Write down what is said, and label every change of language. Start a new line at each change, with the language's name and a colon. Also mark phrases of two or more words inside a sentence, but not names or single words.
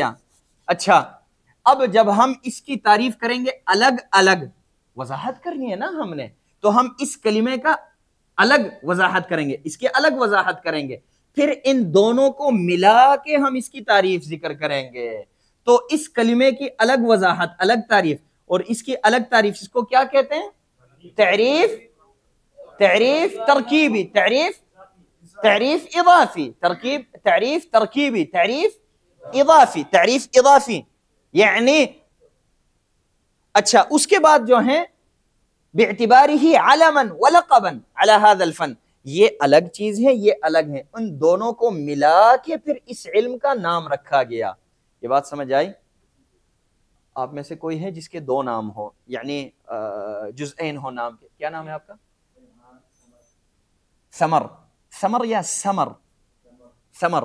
Urdu: اچھا، اب جب ہم اس کی تعریف کریں گے، الگ الگ وضاحت کرنی ہے نا ہم نے، تو ہم اس کلمے کا الگ وضاحت کریں گے، اس کے الگ وضاحت کریں گے، پھر ان دونوں کو ملا کے ہم اس کی تعریف ذکر کریں گے. تو اس کلمے کی الگ وضاحت، الگ تعریف، اور اس کی الگ تعریف، اس کو کیا کہتے ہیں؟ تعریف ترکیبی، تعریف اضافی، تعریف ترکیبی، تعریف اضافی. یعنی اچھا، اس کے بعد جو ہیں
Arabic: باعتبارہ علما ولقبا علی هذا الفن،
Urdu: یہ الگ چیز ہے، یہ الگ ہے، ان دونوں کو ملا کے پھر اس علم کا نام رکھا گیا. یہ بات سمجھ آئی؟ آپ میں سے کوئی ہے جس کے دو نام ہو، یعنی جزئین ہو نام کے؟ کیا نام ہے آپ کا؟ ثمر یا ثمر.